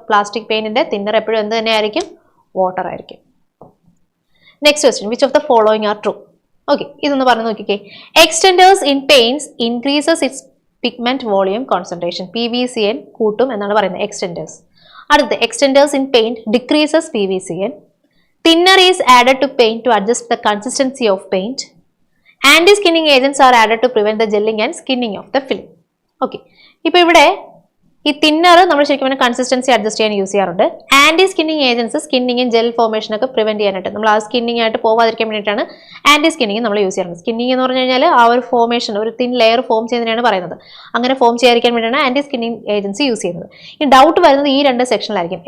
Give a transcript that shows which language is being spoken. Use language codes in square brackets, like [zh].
[ml] Plastic പെയിന്റിന്റെ thinner എപ്പോഴും എന്ത് തന്നെയായിരിക്കും? വാട്ടർ ആയിരിക്കും. Next question, [en] Which of the following are true? [ml] Okay, ഇതൊന്ന് പറഞ്ഞു നോക്കിക്കേ. [en] Extenders in paints increases its pigment volume concentration. [ml] PVCN കൂട്ടും എന്നാണ് പറയുന്നത് എക്സ്റ്റെൻഡേഴ്സ്. അടുത്ത്, [en] Extenders in paint decreases PVCN. Thinner is added to paint to adjust the consistency of paint. Anti-skinning agents are added to prevent the gelling and skinning of the film. Okay. [ml] ഇപ്പോൾ ഇവിടെ ഈ thinner നമ്മൾ ശരിക്കും പറഞ്ഞാൽ കൺസിസ്റ്റൻസി അഡ്ജസ്റ്റ് ചെയ്യാൻ use ചെയ്യാറുണ്ട്. Anti skinning agents സ്കിന്നിങ്ങും gel formation ഒക്കെ prevent ചെയ്യാനായിട്ട്, നമ്മൾ ആ സ്കിന്നിങ് ആയിട്ട് പോവാതിരിക്കാൻ വേണ്ടിയിട്ടാണ് ആന്റി സ്കിന്നിങ് നമ്മൾ യൂസ് ചെയ്യാറുണ്ട്. സ്കിന്നിങ് എന്ന് പറഞ്ഞു കഴിഞ്ഞാൽ ആ ഒരു ഫോർമേഷൻ, ഒരു തിൻ ലെയർ ഫോം ചെയ്യുന്നതിനാണ് പറയുന്നത്. അങ്ങനെ ഫോം ചെയ്യാതിരിക്കാൻ വേണ്ടിയാണ് ആന്റി സ്കിന്നിങ് ഏജൻസി യൂസ് ചെയ്യുന്നത്. ഈ ഡൗട്ട് വരുന്നത് ഈ രണ്ട് സെക്ഷനിലായിരിക്കും.